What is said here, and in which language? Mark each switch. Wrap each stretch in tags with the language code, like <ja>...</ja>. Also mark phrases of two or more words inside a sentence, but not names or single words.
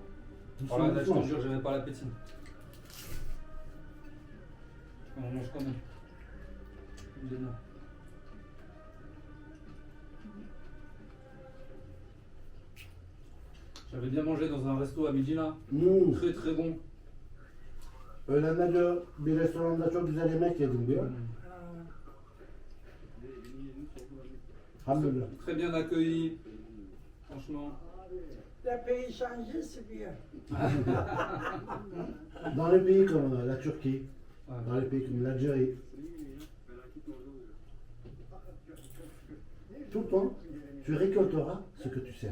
<fr>Voilà, là, je te jure, j'avais pas l'appétit. On mange quand même. Évidemment. J'avais bien mangé dans un resto à midi là. Très très bon.</fr> <tr>Öğlenler bir restoranda çok güzel yemek yedim diyor.</tr> <fr>Alhamdulillah. Très bien accueilli. Franchement. Le pays changé, c'est bien. Dans les pays comme la Turquie, Ouais. dans les pays comme l'Algérie, tout le temps, tu récolteras ce que tu sèmes.</fr>